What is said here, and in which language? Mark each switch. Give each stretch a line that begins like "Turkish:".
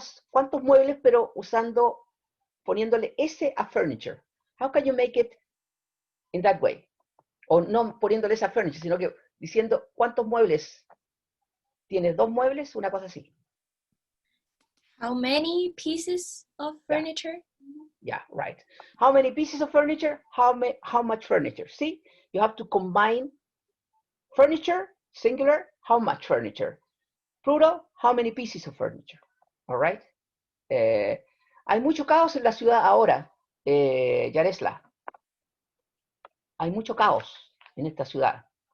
Spanish: ¿Cuántos muebles, pero poniéndole ese a furniture?
English: How can you make it in that way?
Spanish: O no poniéndole esa furniture, sino que diciendo cuántos muebles. ¿Tienes dos muebles? Una cosa así.
English: How many pieces of furniture? Yeah, right. How many pieces of furniture? How much furniture? See, you have to combine furniture, singular, how much furniture? Plural, how many pieces of furniture? All right.
Spanish: Hay mucho caos en la ciudad ahora, Yaresla. Hay mucho caos en esta ciudad.